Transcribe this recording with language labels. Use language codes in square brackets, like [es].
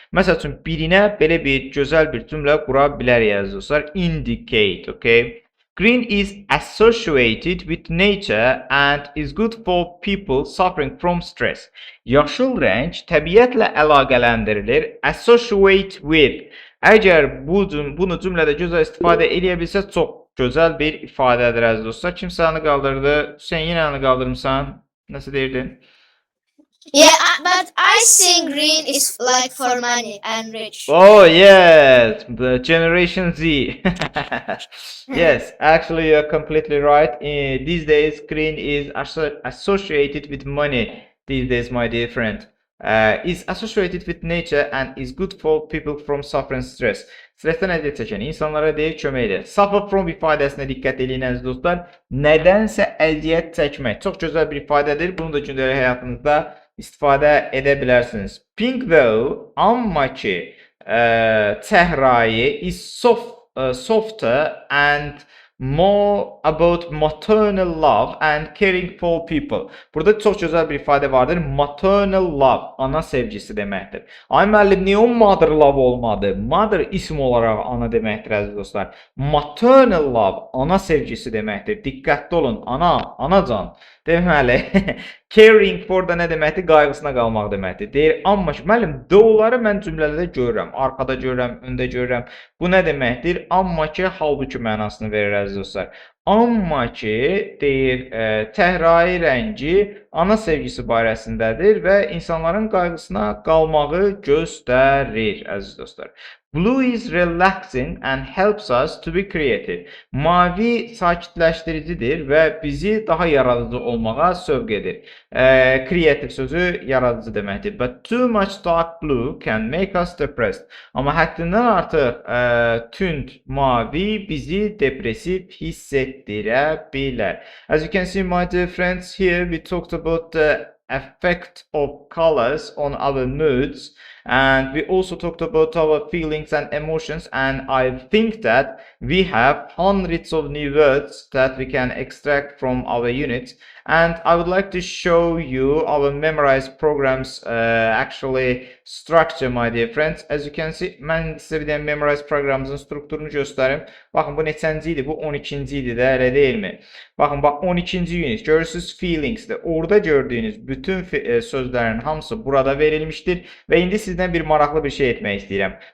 [az] Məsəl üçün, birinə belə bir gözəl bir cümlə qura bilərik əziz dostlar. [en] Indicate, okay? Green is associated with nature and is good for people suffering from stress. [az] Yaşıl rəng təbiətlə əlaqələndirilir. Associate with. Əgər bunu cümlədə gözəl istifadə edə bilsə, çox gözəl bir ifadədir əziz dostlar. Kimsə əlini qaldırdı. Sən yenə əlini qaldırmısan. Nasıl deyirdin? [en] Yeah, but I think green is like for money and rich. Oh yes, the Generation Z. Yes, actually you're completely right. These days green is associated with money. These days, my dear friend. Is associated with nature and is good for people from suffering stress. [az] Stressdən əziyyət çəkən insanlara deyil, kömək edir. Suffer from ifadəsinə diqqət edin əziz dostlar. Nədənsə əziyyət çəkmək. Çox gözəl bir ifadədir. Bunu da gündəlik həyatınızda istifadə edə bilərsiniz. [en] Pink though, [az] amma ki, çəhrayı [en] is softer and more about maternal love and caring for people. [az] Burada çox gözəl bir ifadə vardır. Maternal love, ana sevgisi deməkdir. Ay müəllim, niyə o mother love olmadı? Mother isim olaraq ana deməkdir əziz dostlar. Maternal love, ana sevgisi deməkdir. Diqqətli olun, anacan Deməli, caring for da nə deməkdir? Qayğısına qalmaq deməkdir. Deyir, amma ki, müəllim, though-ları mən cümlələrdə görürəm, arkada görürəm, öndə görürəm. Bu nə deməkdir? Amma ki, halbuki mənasını verir əziz dostlar. Amma ki, deyir, təhrai rəngi ana sevgisi barəsindədir və insanların qayğısına qalmağı göstərir əziz dostlar. [en] Blue is relaxing and helps us to be creative. [az] Mavi sakitləşdiricidir və bizi daha yaradıcı olmağa sövq edir. Creative sözü yaradıcı deməkdir. [en] But too much dark blue can make us depressed. [az] Amma həddindən artıq tünd mavi bizi depressiv hiss etdirə bilər. [en] As you can see, my dear friends, here we talked about the effect of colors on our moods, and we also talked about our feelings and emotions, and I think that we have hundreds of new words that we can extract from our units, and I would like to show you our memorized programs actually structure, my dear friends. As you can see, [az] mən sizə bir dənə memorized proqramımızın strukturunu göstərim. Baxın, bu neçənci idi? Bu 12-ci idi də, elə deyilmi? Baxın, bax 12-ci unit, görürsünüz feelings'dir. Orada gördüyünüz bütün sözlərin hamısı burada verilmişdir və indi sizdən bir maraqlı bir şey etmək istəyirəm.